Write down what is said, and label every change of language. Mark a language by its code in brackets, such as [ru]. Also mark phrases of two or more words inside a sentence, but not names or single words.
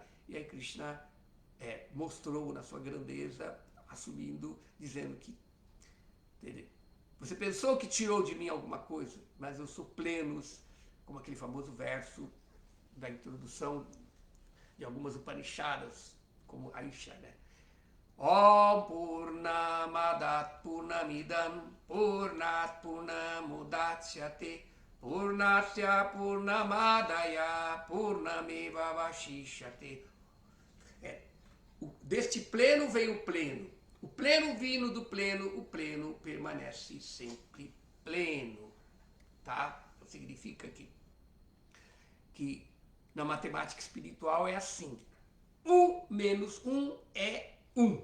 [pt] E aí Krishna mostrou na sua grandeza, assumindo, dizendo que você pensou que tirou de mim alguma coisa, mas eu sou plenos, como aquele famoso verso da introdução de algumas Upanishadas, como Aisha, né? [sa] ॐ पूर्णमदः पूर्णमिदं पूर्णात् पूर्णमुदच्यते पूर्णस्य पूर्णमादाय पूर्णमेव वशिष्यते. [pt] Deste pleno vem o pleno. O pleno vindo do pleno, o pleno permanece sempre pleno. Tá? Significa que Na matemática espiritual é assim. 1 menos 1 é 1.